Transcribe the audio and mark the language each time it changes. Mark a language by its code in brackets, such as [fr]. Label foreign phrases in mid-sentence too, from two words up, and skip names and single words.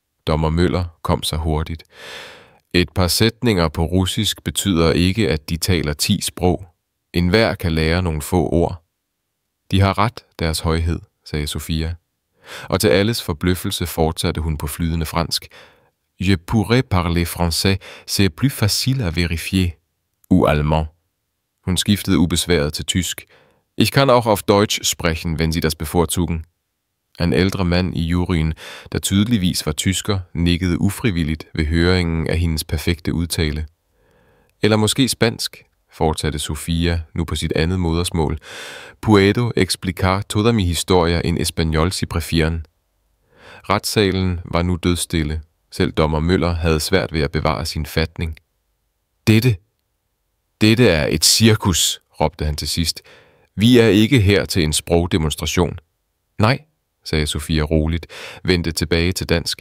[da] Dommer Møller kom så hurtigt. Et par sætninger på russisk betyder ikke, at de taler 10 sprog. Enhver kan lære nogle få ord. De har ret, deres højhed, sagde Sofia. Og til alles forbløffelse fortsatte hun på flydende fransk. [fr] Je pourrais parler français, c'est plus facile à vérifier. Ou allemand. [da] Hun skiftede ubesværet til tysk. [de] Ich kann auch auf Deutsch sprechen, wenn Sie das bevorzugen. [da] En ældre mand i juryen, der tydeligvis var tysker, nikkede ufrivilligt ved høringen af hendes perfekte udtale. Eller måske spansk, fortsatte Sofia, nu på sit andet modersmål. [es] Puedo explicar toda mi historia en español si prefieren. [da] Retssalen var nu dødstille. Selv dommer Møller havde svært ved at bevare sin fatning. Dette er et cirkus, råbte han til sidst. Vi er ikke her til en sprogdemonstration. Nej, sagde Sofia roligt, vendte tilbage til dansk.